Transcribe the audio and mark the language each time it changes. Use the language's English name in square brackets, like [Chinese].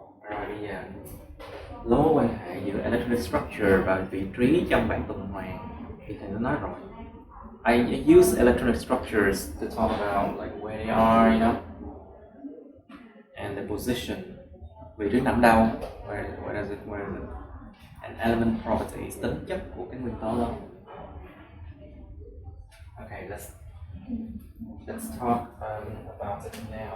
[Vietnamese] Rồi bây giờ mối quan hệ giữa electronic structure và vị trí trong bảng tuần hoàn thì thầy đã nói rồi. [English] I use electronic structures to talk about like where they are, you know, and the position. [Vietnamese] Vị trí nằm đâu? [English] Where is it? And element properties, [Vietnamese] tính chất của cái nguyên tố đó. [English] Okay, let's talk about it now.